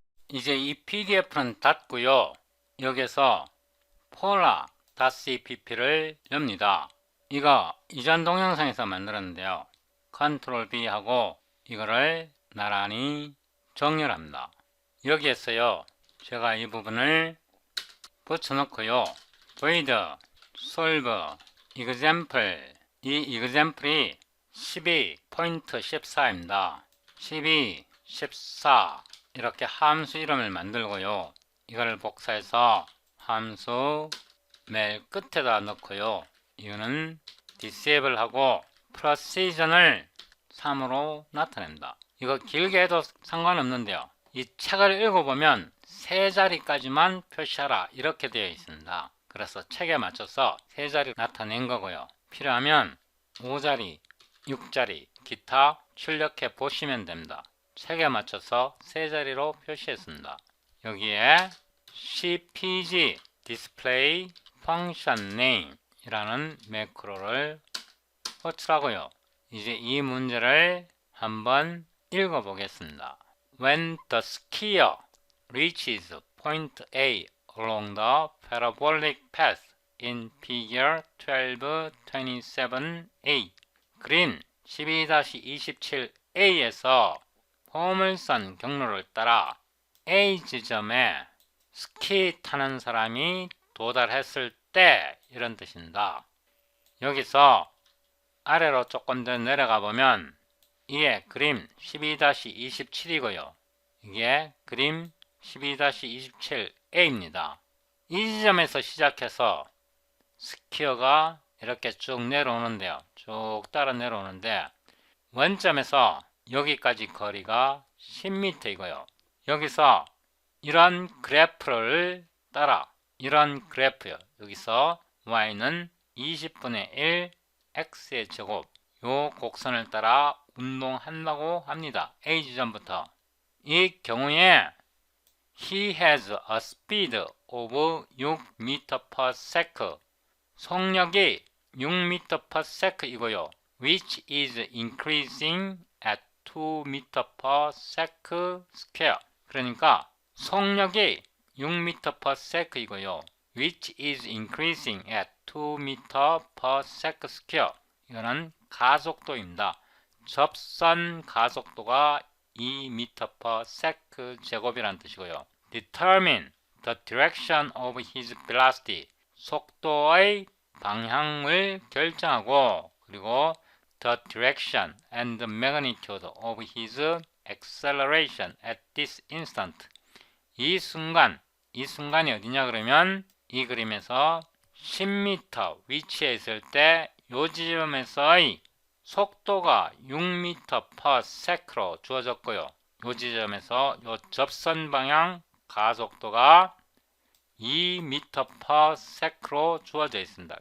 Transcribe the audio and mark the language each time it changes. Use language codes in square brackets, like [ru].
[ko] 이제 이 PDF는 닫고요. 여기서 polar.cpp를 엽니다. 이거 이전 동영상에서 만들었는데요. Ctrl B 하고 이거를 나란히 정렬합니다. 여기에서요. 제가 이 부분을 붙여놓고요. void solve example 이 example이 12.14입니다. 12, 14 이렇게 함수 이름을 만들고요. 이거를 복사해서 함수 맨 끝에다 넣고요. 이거는 disable 하고 precision을 3으로 나타낸다. 이거 길게 해도 상관없는데요. 이 책을 읽어보면 세 자리까지만 표시하라 이렇게 되어 있습니다. 그래서 책에 맞춰서 세 자리 나타낸 거고요. 필요하면 5자리, 6자리 기타 출력해 보시면 됩니다. 책에 맞춰서 세 자리로 표시했습니다. 여기에 cpg display function name 이라는 매크로를 호출하고요. 이제 이 문제를 한번 읽어 보겠습니다. [en] When the skier reaches point A along the parabolic path in figure 12.27a [ko] 그림 12-27a에서 포물선 경로를 따라 A 지점에 스키 타는 사람이 도달했을 때 이런 뜻입니다. 여기서 아래로 조금 더 내려가 보면 이게 그림 12-27이고요. 이게 그림 12-27a입니다. 이 지점에서 시작해서 스키어가 이렇게 쭉 내려오는데요. 쭉 따라 내려오는데 원점에서 여기까지 거리가 10m이고요. 여기서 이런 그래프를 따라 이런 그래프요. 여기서 y는 20분의 1 x의 제곱 요 곡선을 따라 운동한다고 합니다. A 지점부터. 이 경우에 [en] he has a speed of 6m/s [ko] 속력이 6m/s 이고요. [en] which is increasing at 2m/s square. [ko] 그러니까 속력이 6m/s 이고요. [en] which is increasing at 2m/s square. [ko] 이거는 가속도입니다. 접선 가속도가 2m/s 제곱이라는 뜻이고요. [en] determine the direction of his velocity. [ko] 속도의 방향을 결정하고 그리고 [en] the direction and the magnitude of his acceleration at this instant. [ko] 이 순간이 어디냐 그러면 이 그림에서 10m 위치에 있을 때 요 지점에서의 속도가 6m/s로 주어졌고요. 이 지점에서 이 접선 방향 가속도가 2m/s로 주어져 있습니다.